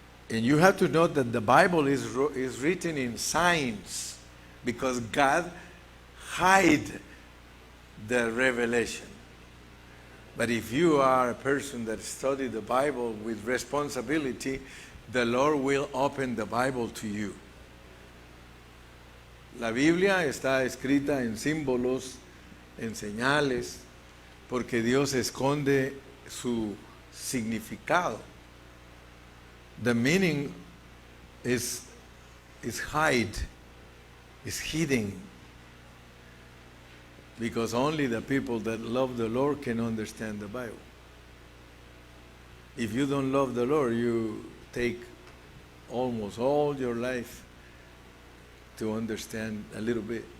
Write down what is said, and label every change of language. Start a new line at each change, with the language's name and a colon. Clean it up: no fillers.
English: And you have to know that the Bible is written in signs because God hide the revelation. But if you are a person that studies the Bible with responsibility, the Lord will open the Bible to you.
Spanish: La Biblia está escrita en símbolos, en señales, porque Dios esconde su significado.
English: The meaning is hide, is hidden. Because only the people that love the Lord can understand the Bible. If you don't love the Lord, you take almost all your life to understand a little bit.